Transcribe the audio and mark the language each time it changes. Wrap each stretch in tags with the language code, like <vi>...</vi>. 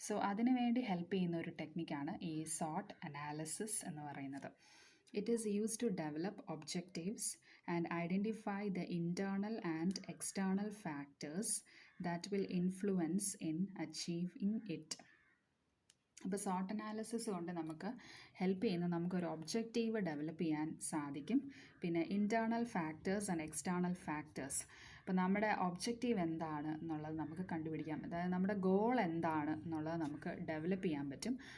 <ml>അതിനു വേണ്ടി ഹെൽപ്പ് ചെയ്യുന്ന ഒരു ടെക്നിക്കാണ് ഈ സോട്ട് അനാലിസിസ് എന്ന് പറയുന്നത്.</ml> <en>It is used to develop objectives and identify the internal and external factors that will influence in achieving it.</en> <ml>അപ്പോൾ സോട്ട് അനാലിസിസ് കൊണ്ട് നമുക്ക് ഹെൽപ്പ് ചെയ്യുന്ന നമുക്കൊരു ഒബ്ജക്റ്റീവ് ഡെവലപ്പ് ചെയ്യാൻ സാധിക്കും. പിന്നെ internal factors and external factors. അപ്പോൾ നമ്മുടെ ഒബ്ജക്റ്റീവ് എന്താണ് എന്നുള്ളത് നമുക്ക് കണ്ടുപിടിക്കാം. അതായത് നമ്മുടെ ഗോൾ എന്താണ് എന്നുള്ളത് നമുക്ക് ഡെവലപ്പ് ചെയ്യാൻ പറ്റും.</ml>